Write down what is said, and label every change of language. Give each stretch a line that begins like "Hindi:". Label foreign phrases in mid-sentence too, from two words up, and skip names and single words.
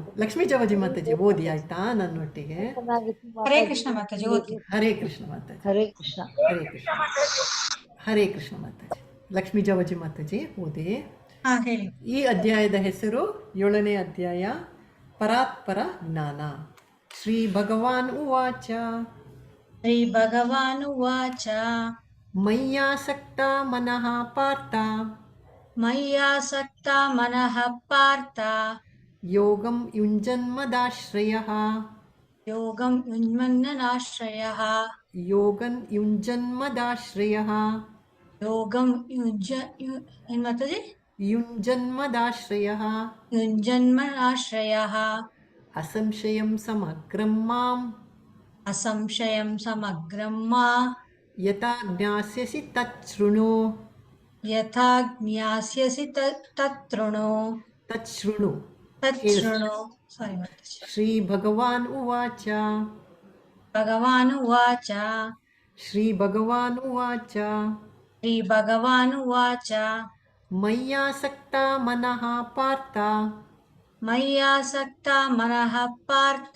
Kannada: ಲಕ್ಷ್ಮೀ ಜವಾಜಿ ಮಾತಾಜಿ ಓದಿ ಆಯ್ತಾ ನನ್ನೊಟ್ಟಿಗೆ? ಹರೇ ಕೃಷ್ಣ ಮಾತಾಜಿ ಓದಿ. ಹರೇ ಕೃಷ್ಣ ಮಾತಾಜಿ. ಹರೇ ಕೃಷ್ಣ. ಹರೇ ಕೃಷ್ಣ. ಹರೇ ಕೃಷ್ಣ ಮಾತಾಜಿ. ಲಕ್ಷ್ಮೀ ಜವಾಜಿ ಮಾತಾಜಿ ಓದಿ. ಹೇಳಿ. ಈ ಅಧ್ಯಾಯದ ಹೆಸರು 7ನೇ ಅಧ್ಯಾಯ, ಪರಾತ್ಪರ ಜ್ಞಾನ.
Sanskrit: ಶ್ರೀ ಭಗವಾನ್ ಉವಾಚ. ಶ್ರೀ ಭಗವಾನ್ ಉವಾಚ. ಮಯ್ಯಾಸಕ್ತ ಮನಃ ಪಾರ್ಥ. ಮಯ್ಯಾಸಕ್ತ ಮನಃ ಪಾರ್ಥ. ಯೋಗಂ ಯುಂಜನ್ಮದಾಶ್ರಯಃ. ಯೋಗಂ ಯುಂಜನ್ಮದಾಶ್ರಯಃ. ಯೋಗನ್ ಯುಂಜನ್ಮದಾಶ್ರಯಃ.
Kannada: ಯೋಗಂ ಏನ್ ಮಾತಾಜಿ?
Sanskrit: ಯುಂಜನ್ಮದಾಶ್ರಯಃ. ಯುಂಜನ್ಮದಾಶ್ರಯಃ. ಅಸಂಶಯಂ ಸಮಗ್ರಂ ಮಾಂ. ಅಸಂಶಯಂ ಸಮಗ್ರಂ ಮಾ. ಯಥಾ ಜ್ಞಾಸ್ಯಸಿ ತಚ್ಛೃಣು. ಯಥಾ ಜ್ಞಾಸ್ಯಸಿ ತತೃಣು. ತಚ್ಛೃಣು.
Kannada: ತಚ್ಛೃಣು. ಸಾರಿ ಮಾತಾಜಿ.
Sanskrit: ಶ್ರೀ ಭಗವಾನ್ ಉವಾಚ. ಭಗವಾನ್ ಉವಾಚ. ಶ್ರೀ ಭಗವಾನ್ ಉವಾಚ. ಶ್ರೀ ಭಗವಾನ್ ಉವಾಚ. ಮಯ್ಯಾಸಕ್ತ ಮನಃ ಪಾರ್ಥ. ಮಯ್ಯಾಸಕ್ತ ಮನಃ ಪಾರ್ಥ.